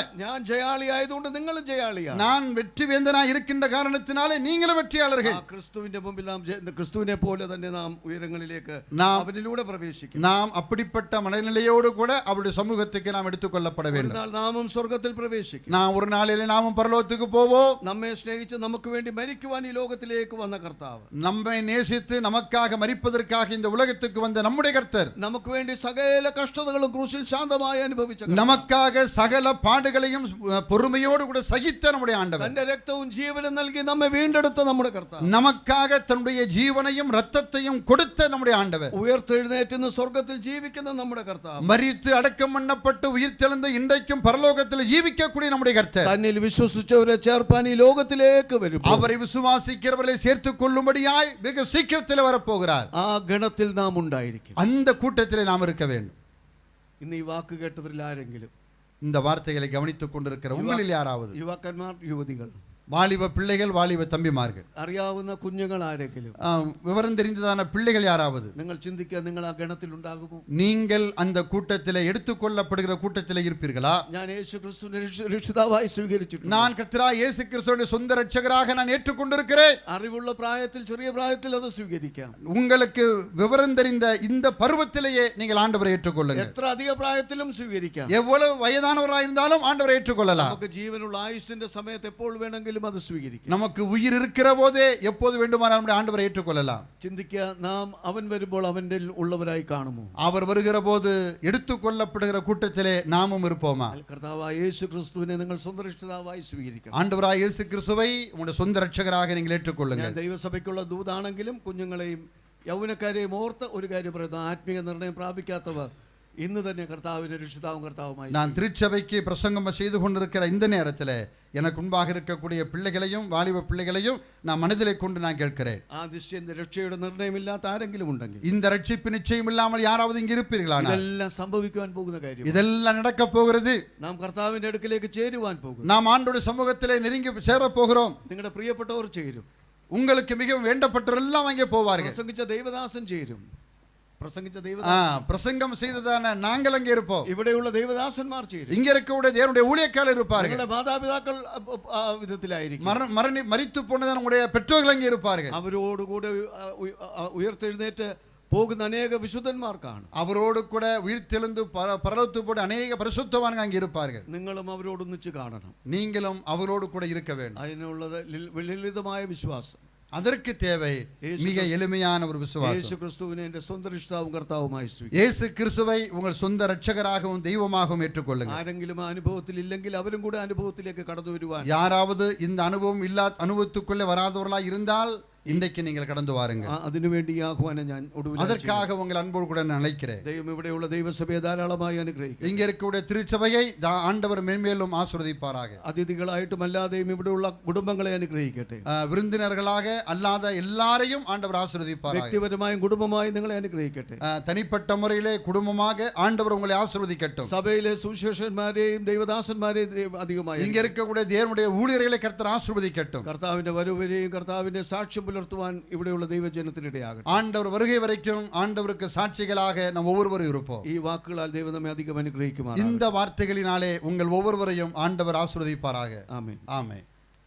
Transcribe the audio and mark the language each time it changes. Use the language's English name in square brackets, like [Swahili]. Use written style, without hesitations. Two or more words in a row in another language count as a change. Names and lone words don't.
[Malayalam] ഞാൻ ജയാളിയായതുകൊണ്ട് നിങ്ങളും ജയാളിയാണ്. [Tamil] நான் வெற்றி வேந்தனாய் இருக்கின்ற காரணத்தினாலே நீங்களும் வெற்றியாளர்கள். [Malayalam] ക്രിസ്തുവിന്റെ മുമ്പിൽ നാം ക്രിസ്തുവിനെ പോലെ തന്നെ നാം ഉയരങ്ങളിലേക്ക് അവനിലൂടെ പ്രവേശിക്കും. [Tamil] நாம் அப்படிப்பட்ட மனநிலையோடு கூட அவருடைய சமூகத்துக்கு நாம் எடுத்துக்கொள்ளப்பட வேண்டும். [Malayalam] ഒരു നാൾ നാമും സ്വർഗ്ഗത്തിൽ പ്രവേശിക്കും. [Tamil] நான் ஒரு நாளிலே நாமும் பரலோகத்துக்கு போவோம். [Malayalam] നമ്മെ സ്നേഹിച്ച് നമുക്ക് വേണ്ടി മരിക്കുവാൻ ഈ ലോകത്തിലേക്ക് വന്ന കർത്താവ്, [Tamil] நம்மை நேசித்து நமக்காக மரிப்பதற்காக இந்த உலகத்துக்கு வந்த நம்முடைய கர்த்தர், [Malayalam] നമുക്ക് വേണ്ടി സകല കഷ്ടതകളും ക്രൂശിൽ ശാന്തമായി അനുഭവിച്ച, [Tamil] நமக்காக சகல பாடுகளையும் பொறுமையோடு கூட சகித்த நம்முடைய ஆண்டவர், [Malayalam] തന്റെ രക്തവും ജീവനും നൽകി നമ്മെ വീണ്ടെടുത്ത നമ്മുടെ കർത്താവ്, [Tamil] நமக்காக தன்னுடைய ஜீவனையும் ரத்தத்தையும் கொடுத்த நம்முடைய ஆண்டவர், [Malayalam] ഉയർത്തെഴുന്നേറ്റുന്ന സ്വർഗ്ഗത്തിൽ ജീവിക്കുന്ന നമ്മുടെ കർത്താവ്, [Tamil] மரித்து அடக்கம் பண்ணப்பட்டு உயிர்த்தெழுந்த இன்றைக்கும் பரலோகத்தில் ஜீவிக்கக்கூடிய நம்முடைய கர்த்தர், [Malayalam] തന്നിൽ വിശ്വസിച്ചവരെ ചേർപ്പാൻ ഈ ലോകത്തിലേക്ക് വരും. [Tamil] அவரை விசுவாசிக்கிறவர்களை சேர்த்துக் கொள்ளும்படியாய் வெகு சீக்கிரத்தில் வரப்போகிறார். [Malayalam] ആ ഗണത്തിൽ നാം ഉണ്ടായിരിക്കും. [Tamil] அந்த கூட்டத்திலே நாம் இருக்க வேண்டும். [Malayalam] ഇന്ന് ഈ വാക്ക് കേട്ടവരിൽ ആരെങ്കിലും, [Tamil] இந்த வார்த்தைகளை கவனித்துக் கொண்டிருக்கிற உங்களில் யாராவது, [Malayalam] യുവാക്കന്മാർ, യുവതികൾ, [Tamil] வாலிப பிள்ளைகள், வாலிப தம்பிமார்கள், [Malayalam] അറിയാവുന്ന കുഞ്ഞുങ്ങൾ ആരെങ്കിലും, [Tamil] விவரம் தெரிந்ததான பிள்ளைகள் யாராவது, [Malayalam] നിങ്ങൾ ചിന്തിക്കുക, നിങ്ങൾ ആ ഗണത്തിൽ ഉണ്ടാകുമോ? [Tamil] நீங்கள் அந்த கூட்டத்திலே எடுத்துக்கொள்ளப்படுகிற கூட்டத்திலே இருப்பீர்களா? [Malayalam] ഞാൻ യേശു ക്രിസ്തുവിനെ രക്ഷിതാവായി സ്വീകരിച്ചിട്ടുണ്ട്. [Tamil] நான் கர்த்தராகிய இயேசு கிறிஸ்துவின் சொந்த இரட்சகராக நான் ஏற்றுக்கொண்டிருக்கிறேன். [Malayalam] അറിവുള്ള പ്രായത്തിൽ, ചെറിയ പ്രായത്തിൽ അത് സ്വീകരിക്കാം. [Tamil] உங்களுக்கு விவரம் தெரிந்த இந்த பருவத்திலேயே நீங்கள் ஆண்டவரை ஏற்றுக்கொள்ளுங்கள். [Malayalam] എത്ര അധിക പ്രായത്തിലും സ്വീകരിക്കാം. [Tamil] எவ்வளவு வயதானவராக இருந்தாலும் ஆண்டவரை ஏற்றுக்கொள்ளலாம். [Malayalam] നമുക്ക് ജീവനുള്ള ആയുസ്സിന്റെ സമയത്ത് എപ്പോൾ വേണമെങ്കിലും അത് സ്വീകരിക്കാം. [Tamil] நமக்கு உயிர் இருக்கிற போதே எப்போது வேண்டுமானாலும் நம்முடைய ஆண்டவரை ஏற்றுக்கொள்ளலாம். [Malayalam] ചിന്തിക്കുക, നാം അവൻ വരുമ്പോൾ അവന്റെ ഉള്ളവരായി കാണുമോ? [Tamil] அவர் வருகிற போது எடுத்துக்கொள்ளப்படுகிற கூட்டத்திலே நாமும் இருப்போமா? [Malayalam] കർത്താവായ യേശു ക്രിസ്തുവിനെ നിങ്ങൾ സ്വന്തം രക്ഷിതാവായി സ്വീകരിക്കണം. [Tamil] ஆண்டவராய் இயேசு கிறிஸ்துவை உங்களுடைய சொந்த இரட்சகராக நீங்கள் ஏற்றுக்கொள்ளுங்கள். [Malayalam] ഞാൻ ദൈവസഭയ്ക്കുള്ള ദൂതാണെങ്കിലും കുഞ്ഞുങ്ങളെയും യൗവനക്കാരെയും ഓർത്ത് ഒരു കാര്യം പറയുന്നു, ആത്മീയ നിർണയം പ്രാപിക്കാത്തവർ ഇന്ന് തന്നെ കർത്താവിന്റെ രക്ഷിതാവും കർത്താവുമായി. [Tamil] நான் திருச்சபைக்கு பிரசங்கம் செய்து கொண்டிருக்கிற இந்த நேரத்தில் எனக்கு முன்பாக இருக்கக்கூடிய பிள்ளைகளையும் வாலிப பிள்ளைகளையும் நான் மனதிலே கொண்டு நான் கேட்கிறேன், [Malayalam] ആ നിശ്ചയ രക്ഷയുടെ നിർണയമില്ലാത്ത ആരെങ്കിലും ഉണ്ടെങ്കിൽ, [Tamil] இந்த ரட்சிப்பு நிச்சயம் இல்லாமல் யாராவது இங்கு இருப்பீர்களா? [Malayalam] ഇതെല്ലാം സംഭവിക്കുവാൻ പോകുന്ന കാര്യം. [Tamil] இதெல்லாம் நடக்க போகிறது. [Malayalam] നാം കർത്താവിന്റെ അടുക്കിലേക്ക് ചേരുവാൻ പോകും. [Tamil] நாம் ஆண்டோட சமூகத்திலே நெருங்கி சேர போகிறோம். [Malayalam] നിങ്ങളുടെ പ്രിയപ്പെട്ടവർ ചേരും. [Tamil] உங்களுக்கு மிகவும் வேண்டப்பட்டவரெல்லாம் அங்கே போவார்கள். [Malayalam] പ്രസംഗിച്ച ദൈവദാസൻ ചേരും. [Tamil] பிரசங்கம் செய்ததான நாங்கள் அங்கே இருப்போம். [Malayalam] ഇവിടെയുള്ള ദൈവദാസന്മാർ ചേരും. [Tamil] இங்க இருக்கக்கூடிய தேவனுடைய ஊழியக்காரர் இருப்பார்கள். [Malayalam] നിങ്ങളുടെ മാതാപിതാക്കൾ ആ വിധത്തിലായിരിക്കും. [Tamil] மரித்து போனதான உங்களுடைய பெற்றோர்கள் அங்கே இருப்பார்கள். [Malayalam] അവരോടുകൂടെ ഉയർത്തെഴുന്നേറ്റ് പോകുന്ന അനേക വിശുദ്ധന്മാർ കാണും. [Tamil] அவரோடு கூட உயிர்த்தெழுந்து பரலோகத்து போட அநேக பரிசுத்தவான்கள் அங்கே இருப்பார்கள். [Malayalam] നിങ്ങളും അവരോടൊന്നിച്ച് കാണണം. [Tamil] நீங்களும் அவரோடு கூட இருக்க வேண்டும். [Malayalam] അതിനുള്ളത് ലളിതമായ വിശ്വാസം. [Tamil] அதற்கு தேவை மிக எளிமையான ஒரு விசுவாசம். [Malayalam] യേശു ക്രിസ്തുവിനെ എൻ്റെ സ്വന്തം രക്ഷിതാവും കർത്താവുമായി സ്വീകരിക്കുക. [Tamil] இயேசு கிறிஸ்துவை உங்கள் சொந்த இரட்சகராகவும் தெய்வமாகவும் ஏற்றுக்கொள்ளுங்கள். [Malayalam] ആരെങ്കിലും ആ അനുഭവത്തിൽ ഇല്ലെങ്കിൽ അവരും കൂടെ അനുഭവത്തിലേക്ക് കടന്നു വരുവാൻ, [Tamil] யாராவது இந்த அனுபவம் அனுபவத்துக்குள்ளே வராதவர்களாக இருந்தால் இன்றைக்கு நீங்கள் கடந்து வாருங்கள். [Malayalam] അതിനുവേണ്ടി ഈ ആഹ്വാനം ഞാൻ ഒടുവിൽ [Tamil] அதற்காக உங்கள் அன்போடு கூட நான் அழைக்கிறேன். [Malayalam] ദൈവം ഇവിടെയുള്ള ദൈവസഭയെ ധാരാളമായി അനുഗ്രഹിക്കും. [Tamil] இங்க இருக்கக்கூடிய திருச்சபையை ஆண்டவர் மேன்மேலும் ஆசீர்வதிப்பாராக. [Malayalam] അതിഥികളായിട്ടും അല്ലാതെയും ഇവിടെയുള്ള കുടുംബങ്ങളെ അനുഗ്രഹിക്കട്ടെ. [Tamil] விருந்தினர்களாக அல்லாத எல்லாரையும் ஆண்டவர் ஆசீர்வதிப்பாராக. [Malayalam] വ്യക്തിപരമായും കുടുംബമായും നിങ്ങളെ അനുഗ്രഹിക്കട്ടെ. [Tamil] தனிப்பட்ட முறையிலே குடும்பமாக ஆண்டவர் உங்களை ஆசீர்வதிக்கட்டும். [Malayalam] സഭയിലെ സുവിശേഷന്മാരെയും ദൈവദാസന്മാരെയും അധികമായി [Tamil] இங்க இருக்கக்கூடிய தேவனுடைய ஊழியர்களை கர்த்தர் ஆசீர்வதிக்கட்டும். [Malayalam] കർത്താവിന്റെ വരവരെയും കർത്താവിന്റെ സാക്ഷ്യം പുലർത്തുവാൻ ഇവിടെയുള്ള ദൈവജനത്തിനിടയാകട്ടെ. [Tamil] ஆண்டவர் வருகை வரைக்கும் ஆண்டவருக்கு சாட்சிகளாக நாம் ஒவ்வொருவரும் இருப்போம். [Malayalam] ഈ വാക്കുകളാൽ ദൈവം നമ്മെ അധികം അനുഗ്രഹിക്കുമാറാകട്ടെ. [Tamil] இந்த வார்த்தைகளினாலே உங்கள் ஒவ்வொருவரையும் ஆண்டவர் ஆசீர்வதிப்பாராக. [Malayalam] ആമേൻ. [Tamil] ஆமென்.